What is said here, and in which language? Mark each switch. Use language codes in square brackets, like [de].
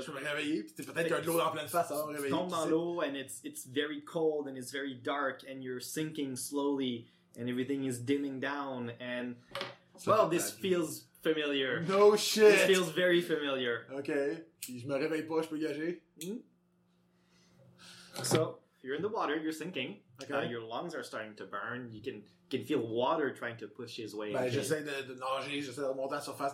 [fr] Je vais me réveiller, puis t'es peut-être qu'un de l'eau en pleine face, alors réveiller. Tu tombes dans l'eau, [en] and it's very cold, and it's very dark, and you're sinking slowly, and everything is dimming down, and... Well, this feels familiar. No shit! This feels very familiar. OK. [fr] Puis je me réveille pas, je peux gager. [en] So, you're in the water, you're sinking. Okay. Your lungs are starting to burn. You can feel water trying to push his way. [fr] Ben, j'essaie de nager, j'essaie de remonter à la surface.